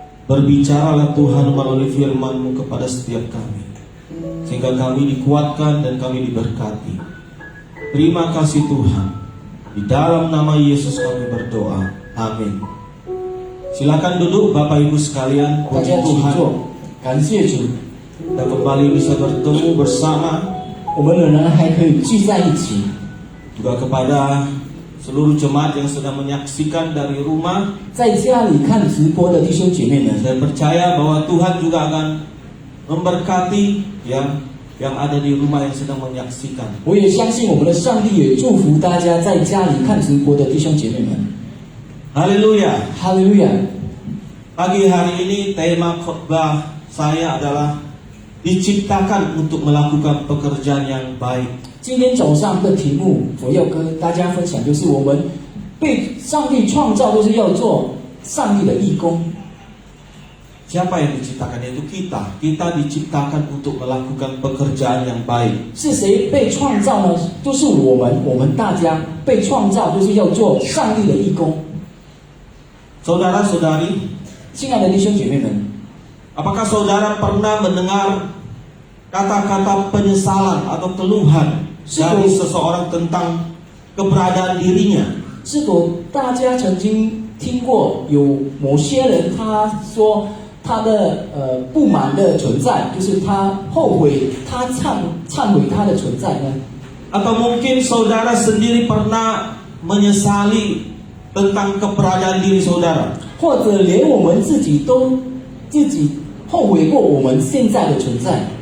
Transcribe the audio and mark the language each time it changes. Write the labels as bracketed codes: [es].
[id] Berbicaralah Tuhan melalui firman-Mu kepada setiap kami, sehingga kami dikuatkan dan kami diberkati. Terima kasih Tuhan. Di dalam nama Yesus kami berdoa. Amin. Silakan duduk Bapak Ibu sekalian. [zh] 大 [id] Puji [zh] 家请 [id] Tuhan. [zh] 坐，感谢主， [id] Kita kembali bisa bertemu bersama. [zh] 我们仍然还可以聚在一起。 [id] Juga kepada seluruh jemaat yang sedang menyaksikan dari rumah. [zh] 在家里看直播的弟兄姐妹们， [id] Saya percaya bahwa Tuhan juga akan memberkati yang ada di rumah yang sedang menyaksikan. [zh] 我也相信我们的上帝也祝福大家在家里看直播的弟兄姐妹们。 [id] Haleluya. [zh] 哈利路亚！ [id] Pagi hari ini tema khotbah saya adalah diciptakan untuk melakukan pekerjaan yang baik. [zh] 今天早上的题目，我要跟大家分享，就是我们被上帝创造，都是要做上帝的义工。 [id] Siapa yang diciptakan? Yaitu kita. Kita diciptakan untuk melakukan pekerjaan yang baik. [zh] 是谁被创造呢？就是我们，我们大家被创造，就是要做上帝的义工。 [id] Saudara-saudari, [zh] 亲爱的弟兄姐妹们， [id] apakah saudara pernah mendengar kata-kata penyesalan atau keluhan dari seseorang tentang keberadaan dirinya? [zh] 是否大家曾经听过有某些人他说他的不满的存在，就是他后悔，他忏悔他的存在呢？ [id] Atau mungkin saudara sendiri pernah menyesali tentang keberadaan diri saudara? [zh] 或者连我们自己都后悔过我们现在的存在？